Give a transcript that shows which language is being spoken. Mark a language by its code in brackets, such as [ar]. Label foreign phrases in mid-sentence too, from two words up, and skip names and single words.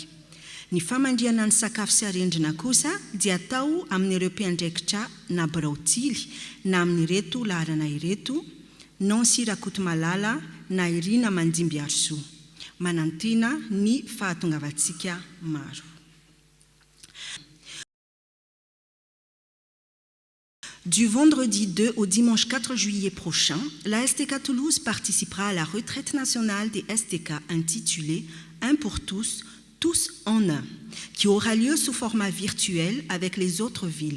[mg] Ny famandriana ny sakafo sy arendrina kosa dia atao amin'ireo mpiandraikitra na Braotily na amin'ireto laharana ireto, Nancy Rakotomalala na Irina Mandimby Arso. Manantena ny fahatongavantsika maro. [fr] Du vendredi 2 au dimanche 4 juillet prochain, la STK Toulouse participera à la retraite nationale des STK intitulée « Un pour tous, tous en un », qui aura lieu sous format virtuel avec les autres villes.